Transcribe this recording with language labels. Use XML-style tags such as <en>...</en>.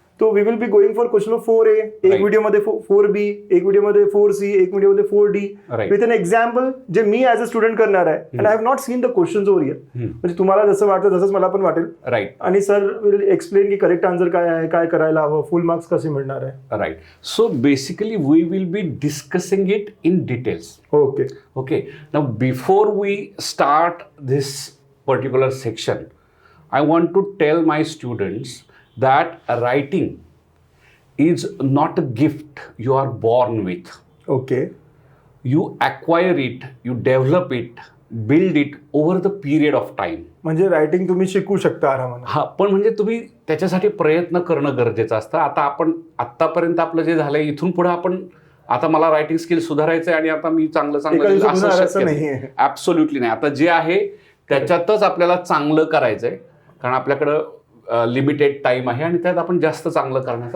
<en>तो we will be going for question of 4A, एक Right.</en> <mr>Video मध्ये 4B, एक व्हिडिओ मध्ये 4C, एक व्हिडिओ मध्ये 4D,</mr> <en>Right. With an example जे मी as a student करणार आहे, and I have not seen the questions over here,</en> <mr>म्हणजे तुम्हाला जसं वाटतं तसंच मला पण वाटेल,</mr> <en>right</en> <mr>आणि सर</mr> <en>will explain</en> <mr>की करेक्ट आन्सर काय आहे, काय करायला हवं, फुल मार्क्स कसे मिळणार आहे.</mr> <en>Right. So basically we will be discussing it in details. Okay Okay, now before we start this particular section, I want to tell my students that writing is not a gift you are born with. Okay You acquire it, you develop it, build it over the period of time.</en> <mr>म्हणजे writing तुम्ही शिकू शकता आरामाने. हा, पण म्हणजे तुम्ही त्याच्यासाठी प्रयत्न करणं गरजेचं असतं. आता आपण आत्तापर्यंत आपलं जे झालंय, इथून पुढे आपण आता मला रायटिंग स्किल सुधारायचं आहे आणि आता मी चांगलं एका दिवसात असं होणार असं शक्य नाहीये. नाही. ऍब्सोल्युटली नाही. आता जे आहे त्याच्यातच आपल्याला चांगलं करायचंय, कारण आपल्याकडं लिमिटेड टाइम आहे आणि त्यात आपण जास्त चांगलं करण्याचा</mr>